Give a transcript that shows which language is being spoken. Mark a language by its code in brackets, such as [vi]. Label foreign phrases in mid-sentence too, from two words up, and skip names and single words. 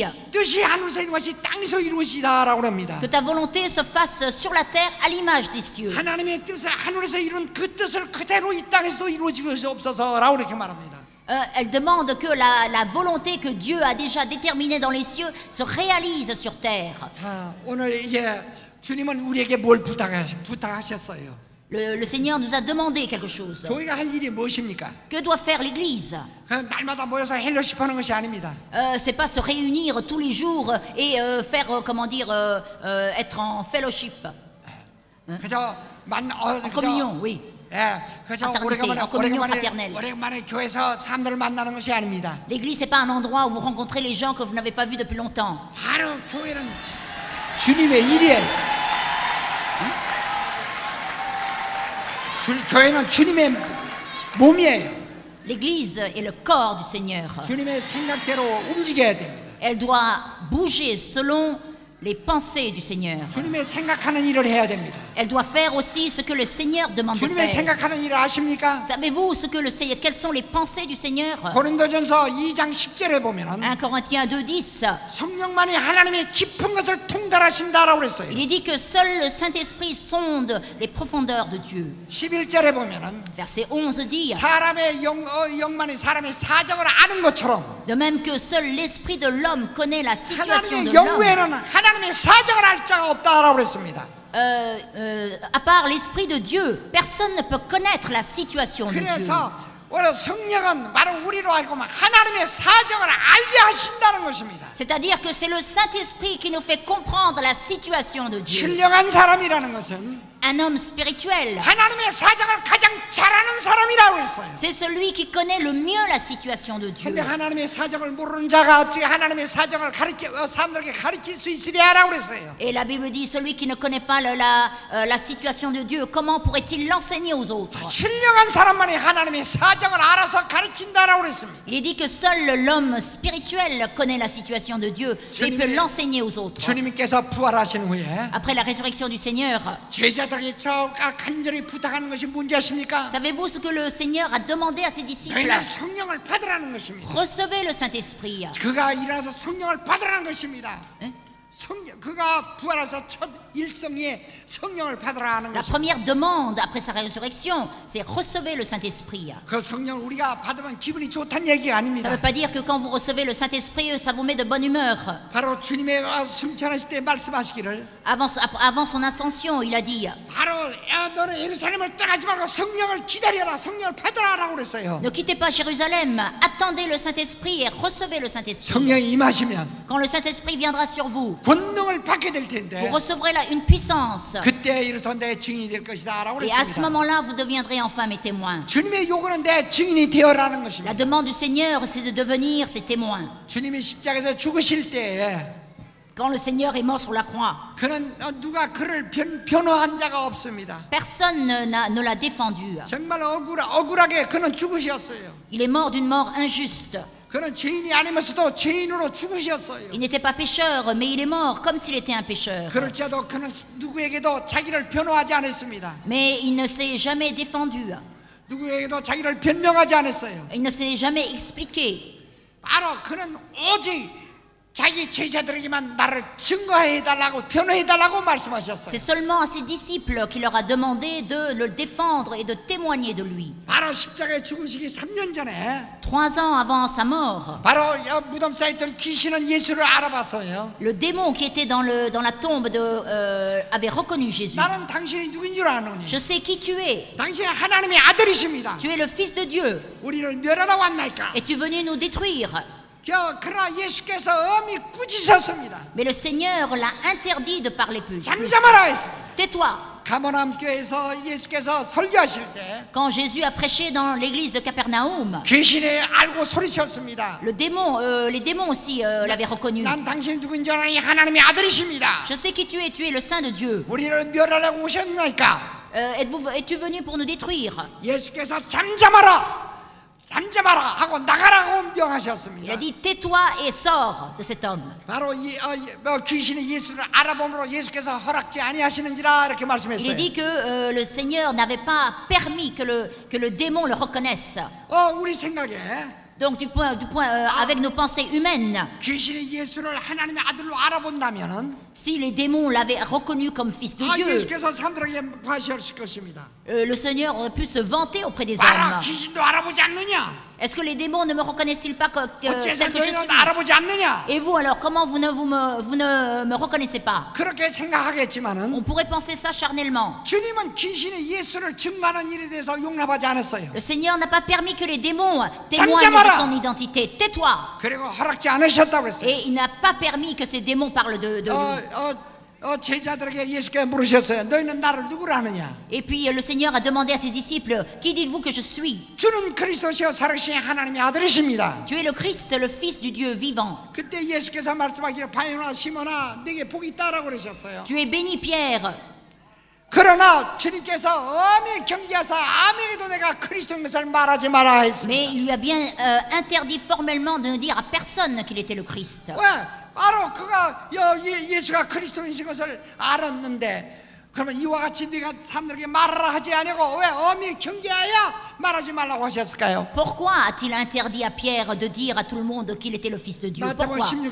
[ko] 뜻이 하늘에서 이루어진 것이 땅에서 이루어지다라고 합니다. [fr] que ta volonté se fasse sur la terre à l'image des cieux. [ko] 하나님의 뜻을 하늘에서 이룬 그 뜻을 그대로 이 땅에서도 이루어지고 없어서라고 이렇게 말합니다. [fr] Elle demande que la volonté que Dieu a déjà déterminée dans les cieux se réalise sur terre. [ko] 오늘 이제 주님은 우리에게 뭘 부탁하셨어요? [fr] Le Seigneur nous a demandé quelque chose. [ko] 교회가 할 일이 무엇입니까? [fr] Que doit faire l'Église? [ko] 날마다 모여서 헬로십하는 것이 아닙니다. [fr] C'est pas se réunir tous les jours et faire, être en fellowship. [ko] 그저 [fr] En communion, oui. [ko] 예, 그저 오래간만에 교회에서 사람들을 만나는 것이 아닙니다. [fr] L'église, c'est pas un endroit où vous rencontrez les gens que vous n'avez pas vus depuis longtemps. [ko] 바로 교회는 주님의 일이에요. 교회는 주님의 몸이에요. [fr] L'église est le corps du Seigneur. [ko] 주님의 생각대로 움직여야 됩니다. [fr] Elle doit bouger selon les pensées du Seigneur. [ko] 주님의 생각하는 일을 해야 됩니다. [fr] Elle doit faire aussi ce que le Seigneur demande de [ko] 주님의 [fr] faire. [ko] 생각하는 일을 아십니까? [fr] Savez-vous quelles sont les pensées du Seigneur? [ko] 고린도전서 2장 10절에 보면은 [fr] 1 Corinthiens 2:10. [ko] 성령만이 하나님의 깊은 것을 통달하신다라고 그랬어요. [fr] Il est dit que seul le Saint-Esprit sonde les profondeurs de Dieu. [ko] 11절에 보면은 [fr] Verset 11 dit [ko] 사람의 영만이 사람의 사정을 아는 것처럼 [fr] de même que seul l'esprit de l'homme connaît la situation de [ko] 하나님의 [fr] l'homme. [ko] 영후에는 하나님의 사정을 알 자가 없다라고 그랬습니다. [fr] À part l'esprit de Dieu, personne ne peut connaître la situation de Dieu. [ko] 그래서 오늘 성령은 바로 우리로 하여금 하나님의 사정을 알게 하신다는 것입니다. [fr] C'est-à-dire que c'est le Saint-Esprit qui nous fait comprendre la situation de Dieu. [ko] 신령한 사람이라는 것은 [fr] Un homme spirituel, [ko] 하나님의 사정을 가장 잘 아는 사람이라고 했어요. [fr] c'est celui qui connaît le mieux la situation de Dieu. [ko] 근데 하나님의 사정을 모르는 자가 어찌 하나님의 사정을 사람들에게 가르칠 수 있으랴라고 그랬어요. [fr] Et la Bible dit, celui qui ne connaît pas la situation de Dieu, comment pourrait-il l'enseigner aux autres? [ko] 신령한 사람만이 하나님의 사정을 알아서 가르친다라고 그랬습니다. [fr] Il est dit que seul l'homme spirituel connaît la situation de Dieu et peut l'enseigner aux autres. [ko] 주님께서 부활하신 후에 [fr] Après la résurrection du Seigneur, [ko] 제자들에게 간절히 부탁하는 것이 뭔지 아십니까? [fr] savez-vous ce que le Seigneur a demandé à ses disciples? [ko] 너희는 성령을 받으라는 것입니다. [fr] Recevez le Saint-Esprit. [ko] 그가 일어나서 성령을 받으라는 것입니다. Hein? 그가 부활해서 첫 일성에 성령을 받으라는 [fr] La [ko] 것입니다. [fr] première demande après sa résurrection, c'est recevez le Saint-Esprit. [ko] 그 성령을 우리가 받으면 기분이 좋다는 얘기가 [fr] Ça ne [ko] 아닙니다. [fr] veut pas dire que quand vous recevez le Saint-Esprit, ça vous met de bonne humeur. [ko] 바로 주님의 승천하실 때 말씀하시기를 [fr] Avant son ascension, il a dit [ko] 바로 너는 예루살렘을 떠나지 말고 성령을 기다려라, 성령을 받으라라고 그랬어요. [fr] ne quittez pas Jérusalem, attendez le Saint-Esprit et recevez le Saint-Esprit. [ko] 성령이 임하시면 [fr] Quand le Saint-Esprit viendra sur vous, [ko] 권능을 받게 될 텐데 [fr] vous recevrez là une puissance. [ko] 그때 이르서 내 증인이 될 것이다라고 [fr] Et à ce [ko] 그랬습니다. [fr] moment-là, vous deviendrez enfin mes témoins. [ko] 주님의 요구는 내 증인이 되어라는 [fr] La [ko] 것입니다. [fr] demande du Seigneur, c'est de devenir ses témoins. [ko] 주님이 십자가에서 죽으실 때에 [fr] Quand le Seigneur est mort sur la croix, [ko] 그는 누가 그를 변호한 자가 없습니다. [fr] personne ne l'a défendu. [ko] 정말 억울하게 그는 죽으셨어요. [fr] Il est mort d'une mort injuste. [ko] 그는 죄인이 아니면서도 죄인으로 죽으셨어요. [fr] Il n'était pas pécheur, mais il est mort comme s'il était un pécheur. [ko] 그럴지라도 그는 누구에게도 자기를 변호하지 않았습니다. [fr] Mais il ne s'est jamais défendu. [ko] 누구에게도 자기를 변명하지 않았어요. [fr] Il ne s'est jamais expliqué. [ko] 바로 그는 오직 자기 제자들에게만 나를 증거해달라고 변호해달라고 말씀하셨어요. [fr] C'est seulement à ses disciples qu'il leur a demandé de le défendre et de témoigner de lui. [ko] 바로 십자가에 죽으시기 3년 전에 [fr] 3 ans avant sa mort, [ko] 바로 무덤 사이에 있던 귀신은 예수를 알아봤어요. [fr] le démon qui était dans la tombe avait reconnu Jésus. [ko] 나는 당신이 누구인 줄 아노니? [fr] Je sais qui tu es. [ko] 당신은 하나님의 아들이십니다. [fr] Tu es le Fils de Dieu. [ko] 우리를 멸하러 왔나이까? [fr] Es-tu venu nous détruire? [ko] 그러나 예수께서 엄히 꾸짖었습니다. [fr] Mais le Seigneur l'a interdit de parler plus. [ko] 잠잠하라 했습니다. [fr] Tais-toi. [ko] 가버나움 교회에서 예수께서 설교하실 때 [fr] Quand Jésus a prêché dans l'église de Capernaum, [ko] 귀신이 알고 소리쳤습니다. [fr] les démons aussi l'avaient reconnu. [ko] 난 당신이 누구인지 아니 하나님의 아들이십니다. [fr] Je sais qui tu es le Saint de Dieu. [ko] 우리를 멸하려고 오셨나이까? [fr] Es-tu venu pour nous détruire? [ko] 예수께서 잠잠하라. 잠잠하라 하고 나가라고 [fr] Il a [ko] 명하셨습니다. [fr] dit tais-toi et sors de cet homme. [ko] 바로 귀신이 예수를 알아봄으로 예수께서 허락지 아니하시는지라 이렇게 [fr] Il est [ko] 말씀했어요. [fr] dit que le Seigneur n'avait pas permis que le démon le reconnaisse. [ko] 우리 생각에 [fr] Donc avec nos pensées humaines, [ko] 귀신이 예수를 하나님의 아들로 알아본다면은 [fr] si les démons l'avaient reconnu comme fils de Dieu, [ko] 예수께서 사람들에게 과시하실 것입니다. [fr] le Seigneur aurait pu se vanter auprès des [ko] 봐라, [fr] hommes. [ko] 귀신도 알아보지 않느냐? [fr] Est-ce que les démons ne me reconnaissent-ils pas [ko] 어째서 [fr] tel que je [ko] 너희는 [fr] suis? [ko] 알아보지 않느냐? [fr] Et vous alors, comment vous ne me reconnaissez pas? [ko] 그렇게 생각하겠지만은 [fr] On pourrait penser ça charnellement. [ko] 주님은 귀신이 예수를 증거하는 일에 대해서 용납하지 않았어요. [fr] Le Seigneur n'a pas permis que les démons témoignent de son identité. Tais-toi. [ko] 그리고 허락지 않으셨다고 했어요. [fr] Et il n'a pas permis que ces démons parlent de lui. [ko] 제자들에게 예수께서 물으셨어요. 너희는 나를 누구라 하느냐? [fr] Et puis le Seigneur a demandé à ses disciples, qui dites-vous que je suis? [ko] 주는 그리스도시요 살아계신 하나님의 아들이십니다. [fr] Tu es le Christ, le Fils du Dieu vivant. [ko] 그때 예수께서 말씀하기를 바요나 시몬아 네게 복이 있다라고 그러셨어요. [fr] Tu es béni Pierre. [ko] 그러나 주님께서 엄히 경계하사 아무에게도 내가 그리스도인 것을 말하지 마라 했습니다. [fr] Mais il lui a bien interdit formellement de ne dire à personne qu'il était le Christ. [ko] 왜? 바로 그가 예수가 그리스도이신 것을 알았는데 그러면 이와 같이 네가 사람들에게 말하라 하지 아니고 왜 엄히 경계하여 말하지 말라고 하셨을까요? [fr] Pourquoi a-t-il interdit à Pierre de dire à tout le monde qu'il était le Fils de Dieu? [ko] 마태복음 [fr] Pourquoi?